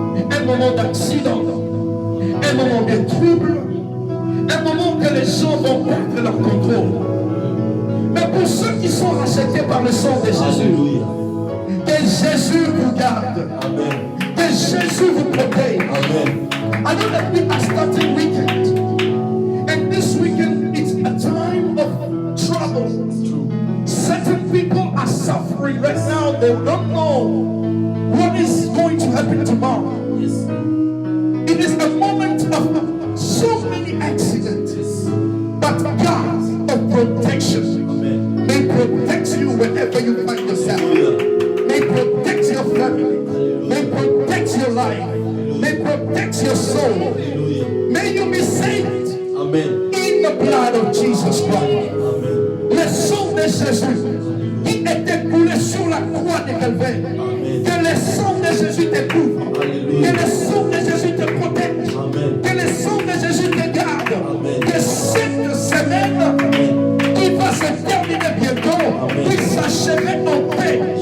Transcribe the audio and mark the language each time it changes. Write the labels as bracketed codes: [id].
[fr] Un moment d'accident, un moment de trouble, un moment que les gens vont perdre leur contrôle. Mais pour ceux qui sont rachetés par le sang de Jésus, que Jésus vous garde. Que Jésus vous protège. [en] I know that we are starting weekend. And this weekend it's a time of trouble. Certain people are suffering right now. They don't know what is going to happen tomorrow. It is a moment of so many accidents. But God of protection may protect you wherever you find yourself. May protect your family. May protect your life. May protect your soul. May you be saved in the blood of Jesus Christ. [fr] Le sang de Jésus qui était coulé sur la croix de Calvaire. Que le sang de Jésus te couvre. Que le sang de Jésus te protège. Que le sang de Jésus te garde. Que cette semaine qui va se terminer bientôt puisse s'achever en paix.